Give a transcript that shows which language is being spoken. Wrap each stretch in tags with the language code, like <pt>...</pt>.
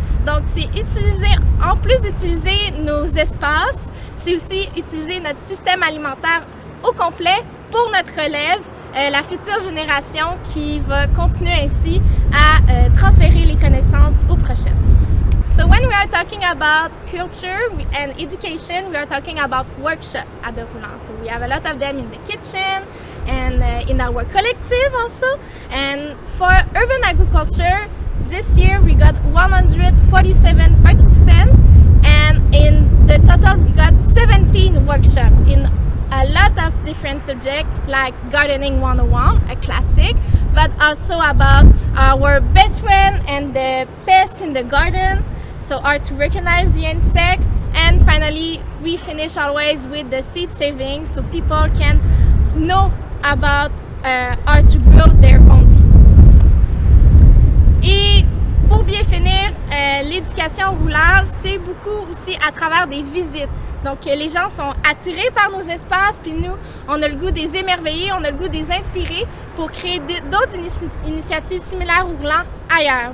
<fr>Donc c'est utiliser, en plus d'utiliser nos espaces, c'est aussi utiliser notre système alimentaire au complet pour notre relève, la future génération qui va continuer ainsi à transférer les connaissances aux prochaines.</fr> <en>So when we are talking about culture and education, we are talking about workshop at the Roulant. So we have a lot of them in the kitchen and in our collective also. And for urban agriculture, this year we got 147 participants, and in the total we got 17 workshops in a lot of different subjects like Gardening 101, a classic, but also about our best friend and the pests in the garden, so how to recognize the insect, and finally we finish always with the seed saving so people can know about how to grow their own food.</en> <fr>Et pour bien finir, l'éducation roulante, c'est beaucoup aussi à travers des visites. Donc les gens sont attirés par nos espaces, puis nous, on a le goût des émerveiller, on a le goût des inspirer pour créer d'autres initiatives similaires au roulant ailleurs.</fr>